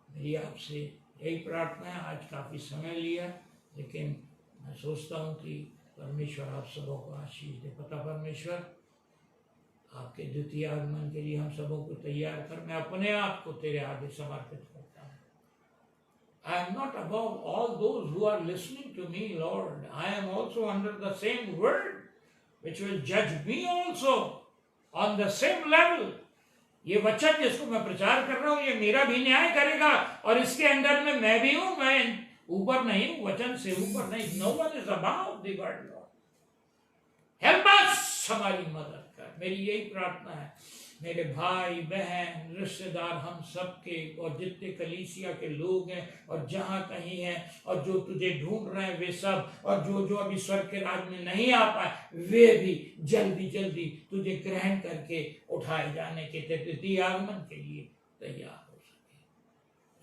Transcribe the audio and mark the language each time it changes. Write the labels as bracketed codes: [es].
[hi] मेरी आपसे यही प्रार्थना है. आज काफ़ी समय लिया, लेकिन मैं सोचता हूँ कि परमेश्वर आप सबों को आशीष दे. पता परमेश्वर, आपके द्वितीय आगमन के लिए हम सबों को तैयार कर. मैं अपने आप को तेरे आगे समर्पित करता हूँ. [en] I am not above all those who are listening to me, Lord. I am also under the same word, which will judge me also on the same level. [hi] ये वचन जिसको मैं प्रचार कर रहा हूँ, ये मेरा भी न्याय करेगा, और इसके अंदर में मैं भी हूँ. मैं ऊपर नहीं हूँ, वचन से ऊपर नहीं. [en] No one is above the word, Lord. [hi] हमारी मदद कर। मेरी यही प्रार्थना है, मेरे भाई बहन रिश्तेदार हम सब के और जितने कलीसिया के लोग हैं और जहाँ कहीं हैं और जो तुझे ढूंढ रहे हैं वे सब, और जो जो अभी स्वर्ग के राज में नहीं आ पाए वे भी जल्दी जल्दी तुझे ग्रहण करके उठाए जाने के तेरे आगमन के लिए तैयार हो सके।